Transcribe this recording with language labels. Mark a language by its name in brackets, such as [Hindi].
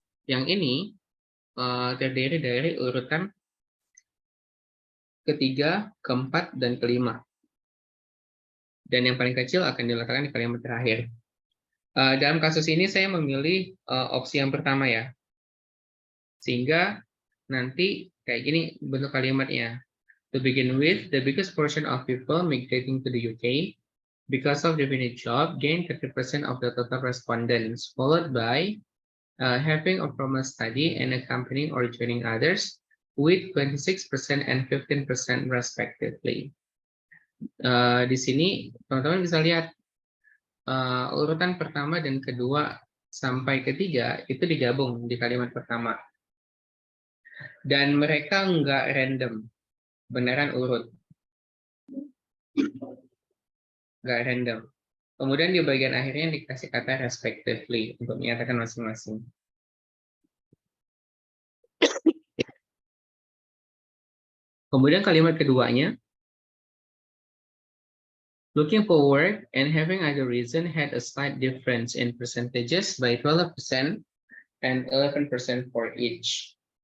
[Indonesian] Yang ini terdiri dari urutan ketiga, keempat, dan kelima. Dan yang paling kecil akan diletakkan di kalimat terakhir. Dalam kasus ini saya memilih opsi yang pertama ya. Sehingga nanti kayak gini bentuk kalimatnya. [English] To begin with, the biggest portion of people migrating to the UK because of definite job gain 30% of the total respondents, followed by having a formal study and accompanying or joining others with 26% and 15% respectively. [Indonesian] Di sini teman-teman bisa lihat urutan pertama dan kedua sampai ketiga itu digabung di kalimat pertama. Dan mereka nggak random, beneran urut. Nggak random. Kemudian di bagian akhirnya dikasih kata respectively untuk menyatakan masing-masing. Kemudian kalimat keduanya, [English] looking forward and having other reason had a slight difference in percentages by 12% and 11% for each.